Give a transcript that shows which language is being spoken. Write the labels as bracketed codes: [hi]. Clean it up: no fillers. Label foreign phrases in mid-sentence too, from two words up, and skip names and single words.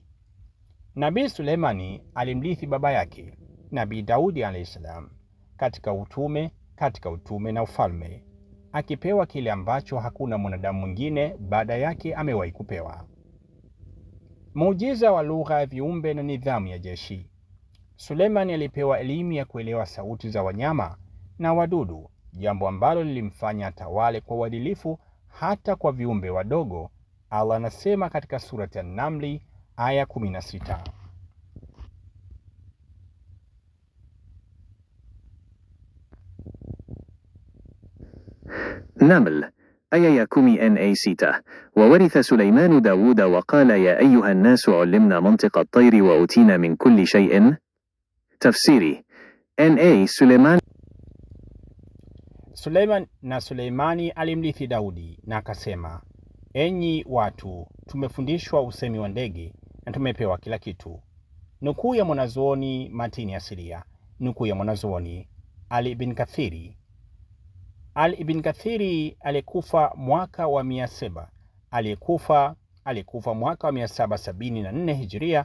[sw] Nabii Suleimani alimrithi baba yake Nabii Daudi alayhisalam katika utume na ufalme, akipewa kile ambacho hakuna mwanadamu mwingine baada yake amewahi kupewa: muujiza wa lugha ya viumbe na nidhamu ya jeshi. Suleiman alipewa elimu ya kuelewa sauti za wanyama na wadudu, jambo ambalo lilimfanya atawale kwa uadilifu hata kwa viumbe wadogo. Allah anasema katika surati An-Namli aya 16. [ar] نمل آية 16. وورث سليمان داود وقال يا أيها الناس علمنا منطق الطير وأوتينا من كل شيء. [sw] تفسيري Suleimani alimrithi Daudi na akasema, enyi watu, tumefundishwa usemi wa ndege na tumepewa kila kitu. Nukuu ya mwanazuoni Matini Asilia. Nukuu ya mwanazuoni Ali ibn Kathiri alikufa mwaka wa 774 Hijria.